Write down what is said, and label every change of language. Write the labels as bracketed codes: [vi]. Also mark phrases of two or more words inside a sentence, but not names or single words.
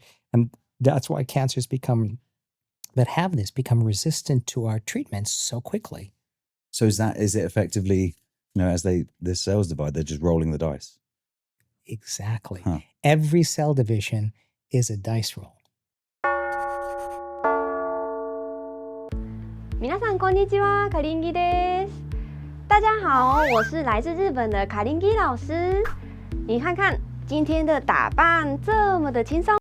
[en] And that's why cancers become resistant to our treatments so quickly. So is it effectively, as the cells divide, they're just rolling the dice? Exactly. Every cell division is a dice roll. [ja] 皆さんこんにちは，卡林基です。 [zh] 大家好，我是来自日本的卡林基老师。你看看今天的打扮这么的轻松。